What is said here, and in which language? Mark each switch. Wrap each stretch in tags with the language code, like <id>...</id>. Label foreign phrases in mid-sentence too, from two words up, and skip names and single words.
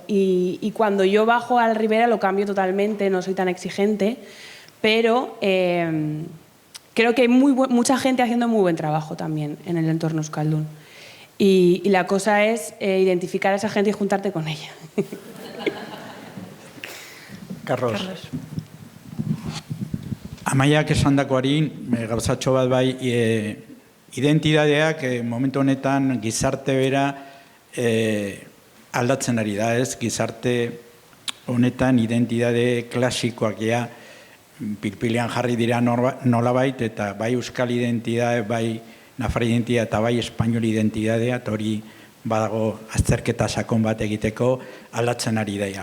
<es>Y cuando yo bajo al Ribera lo cambio totalmente, no soy tan exigente, pero creo que hay mucha gente haciendo muy buen trabajo también en el entorno euskaldun. Y la cosa es identificar a esa gente y juntarte con ella. Carlos.</es> <eu>Amaiak esandakoari gauzatxo bat bai, identitateak momentu honetan gizarte bera aldatzen ari da, ez? Gizarte honetan identitate klasikoak ja pilpilean jarri dira nolabait, eta bai euskal identitate, bai nafar identitatea eta bai espainol identitatea, eta hori badago azterketa sakon bat egiteko aldatzen ari daia.</eu>